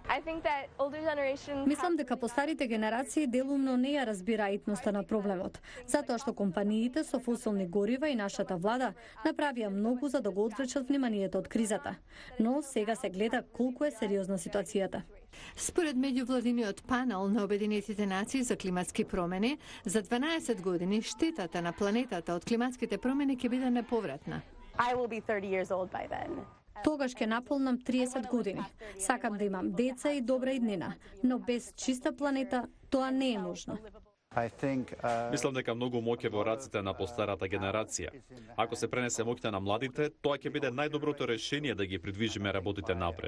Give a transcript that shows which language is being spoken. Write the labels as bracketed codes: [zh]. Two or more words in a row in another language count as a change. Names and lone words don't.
[mk] Мислам дека постарите генерации делумно не ја разбира етноста на проблемот, затоа што компаниите со фосилни горива и нашата влада направија многу за да го одвлечат вниманието од кризата. Но сега се гледа колку е сериозна ситуацијата. Според меѓувладиниот панел на Обединетите нации за климатски промени, за 12 години штетата на планетата од климатските промени ќе биде неповратна. [en] I will be 30 years old by then. [mk] Тогаш ќе наполнам 30 години. Сакам да имам деца и добра иднина, но без чиста планета тоа не е можно. Мислам дека многу моќ е во раците на постарата генерација. Ако се пренесе моќта на младите, тоа ќе биде најдоброто решение да ги придвижиме работите напред.